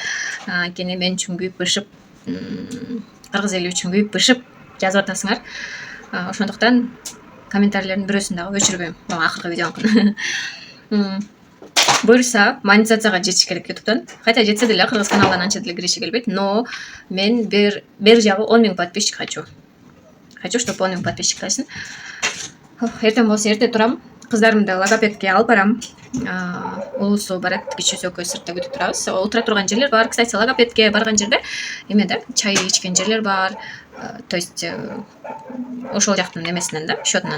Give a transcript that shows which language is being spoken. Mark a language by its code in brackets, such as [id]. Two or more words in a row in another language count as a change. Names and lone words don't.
[ky] Анткени мен үчүн күйүп бышып, кыргыз эли үчүн күйүп бышып жазып атасыңар. Ошондуктан комментарийлердин бирөөсүн дагы өчүрбөйм. Бул акыркы видеомкун. Буюрса монетизацияга жетиш керек YouTube'дан. Хотя жетсе деле кыргыз каналдан анча деле кириши келбейт, но мен бер жагы 10 000 подписчик хочу. [ru] Хочу, чтобы [ky] 10 000 подписчик келсин. Эртең болсо эрте турам. Кыздарымды логопедке алып барам. Улусу барат, кичүүсү экөөбүз сыртта күтүп турабыз. Отура турган жерлер бар. Кстати, логопедке барган жерде эме да, чай ичкен жерлер бар. [ru] То есть [ky] ошол жактын эмесинен да, счетунан.